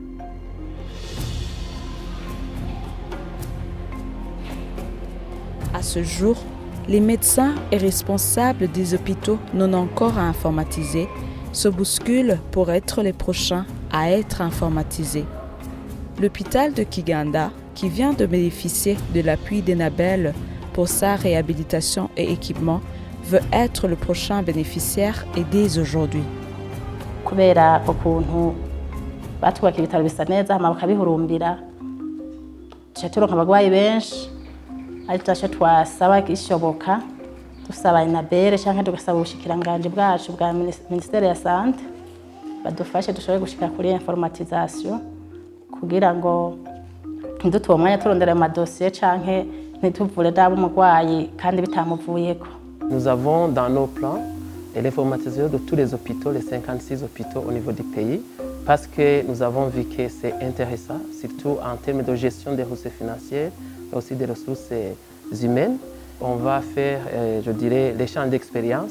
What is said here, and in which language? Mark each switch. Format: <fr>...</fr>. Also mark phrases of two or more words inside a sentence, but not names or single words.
<fr>À ce jour, les médecins et responsables des hôpitaux non encore informatisés se bousculent pour être les prochains à être informatisés. L'hôpital de Kiganda, qui vient de bénéficier de l'appui d'Enabel pour sa réhabilitation et équipement, veut être le prochain bénéficiaire et dès aujourd'hui.</fr> <rn>Kubera ukuntu batwubaka ibitaro bisa neza hama bakabihurumbira tuca turonka abagwayi benshi ari taco twasaba gishoboka dusaba Enabel canke tugasaba ubushikiranganje bwacu bwa Ministere ya Sante badufashe dushobore gushika kuri informatisation kugira ngo ndutuwo mwanya turondera amadosiye canke ntituvure dabo umugwayi kandi bitamuvuyeko.</rn> <fr>Nous avons dans nos plans l'informatisation de tous les hôpitaux, les 56 hôpitaux au niveau du pays, parce que nous avons vu que c'est intéressant, surtout en termes de gestion des ressources financières, mais aussi des ressources humaines. On va faire, je dirais, les champs d'expérience.</fr>